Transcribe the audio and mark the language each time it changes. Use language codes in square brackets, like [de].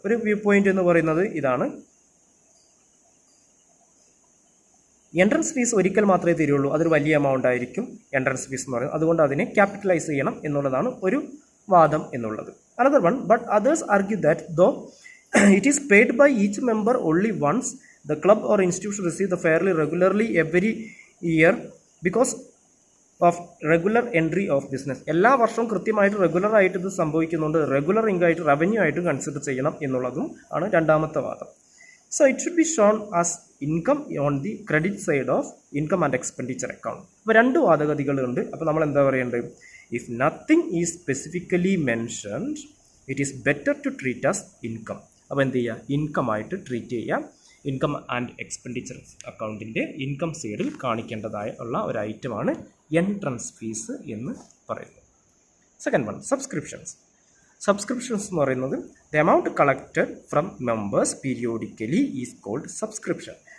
[ml] ഒരു view point എന്ന് പറയുന്നത് ഇതാണ്. എൻട്രൻസ് ഫീസ് ഒരിക്കൽ മാത്രമേ തരുള്ളൂ, അതൊരു വലിയ എമൗണ്ട് ആയിരിക്കും എൻട്രൻസ് ഫീസ് എന്ന് പറയുന്നത്. അതുകൊണ്ട് അതിനെ ക്യാപിറ്റലൈസ് ചെയ്യണം എന്നുള്ളതാണ് ഒരു വാദം എന്നുള്ളത്. [en] Another one, but others argue that though it is paid by each member only once, the club or institution receive the fairly regularly every year because of regular entry of business. [ml] എല്ലാ വർഷവും കൃത്യമായിട്ട് regular ആയിട്ട് ഇത് സംഭവിക്കുന്നുണ്ട്. Regular income ആയിട്ട് revenue ആയിട്ട് consider ചെയ്യണം എന്നുള്ളതും ആണ് രണ്ടാമത്തെ വാദം. [en] So it should be shown as income on the credit side of income and expenditure account. [ml] അപ്പോൾ രണ്ട് വാദഗതികളുണ്ട്. അപ്പോൾ നമ്മൾ എന്താ പറയേണ്ടത്? [en] If nothing is specifically mentioned, it is better to treat as income. [ml] അപ്പോൾ എന്ത് ചെയ്യുക? ഇൻകം ആയിട്ട് ട്രീറ്റ് ചെയ്യുക. ഇൻകം ആൻഡ് എക്സ്പെൻഡിച്ചർ അക്കൗണ്ടിൻ്റെ ഇൻകം സൈഡിൽ കാണിക്കേണ്ടതായ ഉള്ള ഒരു ഐറ്റമാണ് എൻട്രൻസ് ഫീസ് എന്ന് പറയുന്നത്. [en] Second one, subscriptions. Subscriptions [ml] എന്ന് പറയുന്നത് [en] The amount collected from members periodically is called subscription.